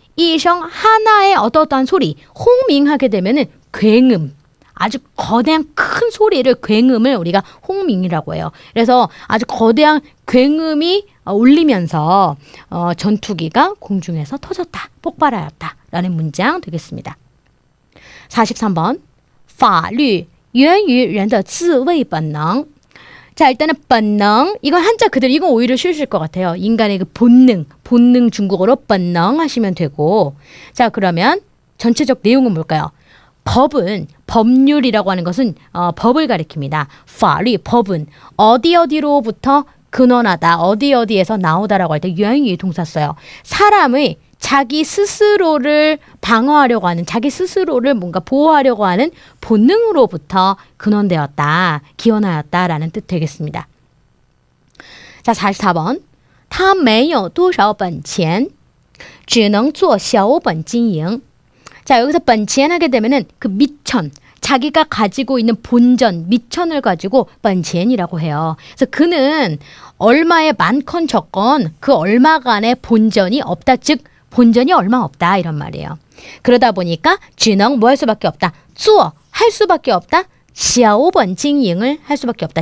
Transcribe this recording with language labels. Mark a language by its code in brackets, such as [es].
[zh] 一声 [ko] 하나의 어떠한 소리, 홍밍하게 되면은 굉음, 아주 거대한 큰 소리를 굉음을 우리가 홍밍이라고 해요. 그래서 아주 거대한 굉음이 울리면서 전투기가 공중에서 터졌다, 폭발하였다라는 문장 되겠습니다. [zh] 43번 法律源于人的自卫本能. [ko] 자 일단은 본능 이건 한자 그대로 이건 오히려 쉬우실 것 같아요. 인간의 그 본능 중국어로 본능 하시면 되고 자 그러면 전체적 내용은 뭘까요? 법은 법률이라고 하는 것은 법을 가리킵니다. 法律 법은 어디로부터 근원하다 어디에서 나오다라고 할 때 源于 동사 써요. 사람의 자기 스스로를 방어하려고 하는 자기 스스로를 뭔가 보호하려고 하는 본능으로부터 근원되었다, 기원하였다라는 뜻 되겠습니다. 자 44번 [zh] 他没有多少本钱只能做小本经营. [ko] 자 여기서 本钱 하게 되면은 그 미천 자기가 가지고 있는 본전, 미천을 가지고 本钱이라고 해요. 그래서 그는 얼마의 많건 적건 그 얼마간의 본전이 없다, 즉 본전이 얼마 없다 이런 말이에요. 그러다 보니까 只能 뭐 할 수밖에 없다, 做 할 수밖에 없다, 小本经营을 할 수밖에 없다.